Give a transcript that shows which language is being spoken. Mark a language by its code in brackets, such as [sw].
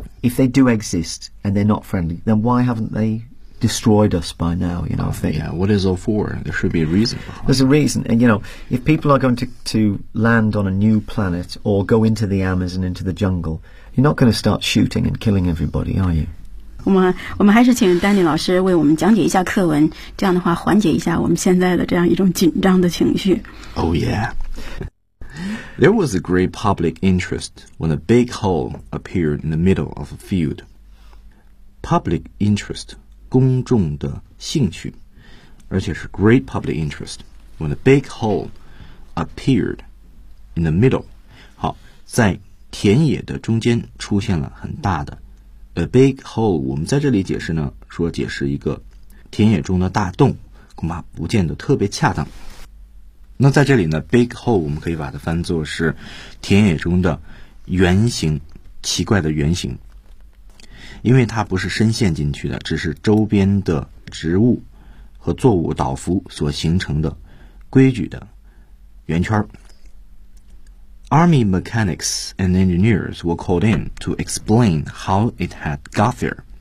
[en] If they do exist and they're not friendly, then why haven't they destroyed us by now, you know? Yeah, what is all for? There should be a reason. There's a reason. And, you know, if people are going to land on a new planet or go into the Amazon, into the jungle, you're not going to start shooting and killing everybody, are you? [zh] 我们还是请丹尼老师为我们讲解一下课文，这样的话缓解一下我们现在的这样一种紧张的情绪。 [en] Oh, yeah. There was a great public interest when a big hole appeared in the middle of a field. Public interest, [zh] 公众的兴趣，而且是 [en] great public interest when a big hole appeared in the middle. [zh] 好，在田野的中间出现了很大的 [en] a big hole. [zh] 我们在这里解释呢，说解释一个田野中的大洞，恐怕不见得特别恰当。那在这里呢 [en] big hole [zh] 我们可以把它翻作是田野中的圆形，奇怪的圆形，因为它不是深陷进去的，只是周边的植物和作物倒伏所形成的规矩的圆圈。 [en] Army mechanics and engineers were called in to explain how it had got there.